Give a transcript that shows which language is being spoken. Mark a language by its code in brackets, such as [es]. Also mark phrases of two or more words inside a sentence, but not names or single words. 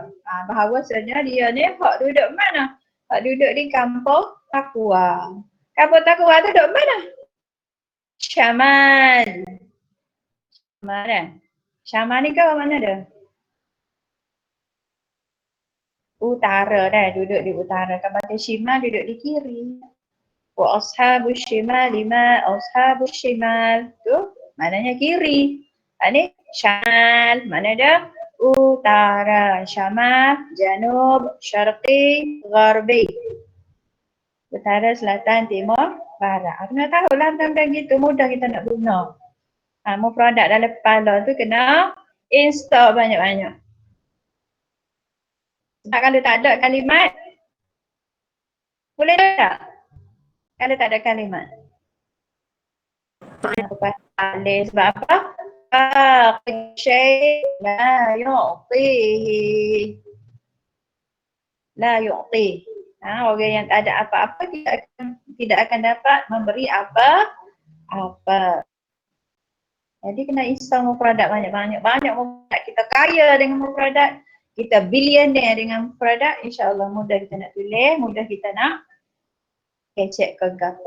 [ms] Bahawasanya dia ni hak duduk mana? Hak duduk di kampung Taqwa. Kampung Taqwa tu dok mana? Syamal. Mana? Syamal ni kau mana dia? Utara dah, duduk di utara. Kampung Syimal duduk di kiri. [ar] وأصحاب الشمال لما أصحاب الشمال. [ms] Tu maknanya kiri. Ini syamal, mana dia? [ar] Utara, شمال، جنوب، شرقي، غربي. [ms] Utara, selatan, timur, barat. Kena tahu lah tentang gitu, mudah kita nak guna. Mufradat dalam kepala tu kena install banyak-banyak. Sebab kalau tak ada kalimat, boleh tak? Kalau tak ada kalimat. Sebab apa? [ar] شيء لا يعطيه. لا يعطي. [ms] Orang yang tak ada apa-apa tidak akan dapat memberi apa-apa. Jadi kena install mufradat banyak-banyak. Banyak mufradat. Kita kaya dengan mufradat. Kita billionaire dengan mufradat. InsyaAllah mudah kita nak tulis. Mudah kita nak kecek ke gapa.